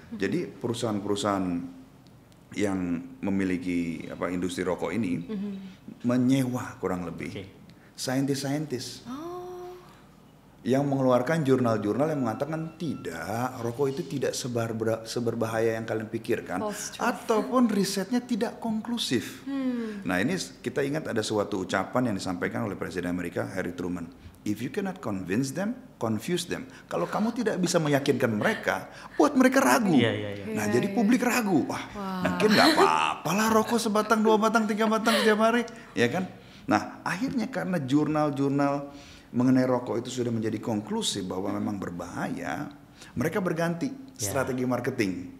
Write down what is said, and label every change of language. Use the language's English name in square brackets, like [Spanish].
[Indonesian] Jadi perusahaan-perusahaan yang memiliki industri rokok ini menyewa kurang lebih saintis-saintis yang mengeluarkan jurnal-jurnal yang mengatakan tidak, rokok itu tidak seberbahaya yang kalian pikirkan, ataupun risetnya tidak konklusif. Nah ini kita ingat ada suatu ucapan yang disampaikan oleh Presiden Amerika Harry Truman. [English] If you cannot convince them, confuse them. [Indonesian] Kalau kamu tidak bisa meyakinkan mereka, buat mereka ragu. Nah jadi publik ragu. Mungkin nggak apa-apa lah rokok sebatang, 2 batang, 3 batang setiap hari, ya kan? Nah akhirnya karena jurnal-jurnal mengenai rokok itu sudah menjadi konklusif bahwa memang berbahaya, mereka berganti strategi marketing.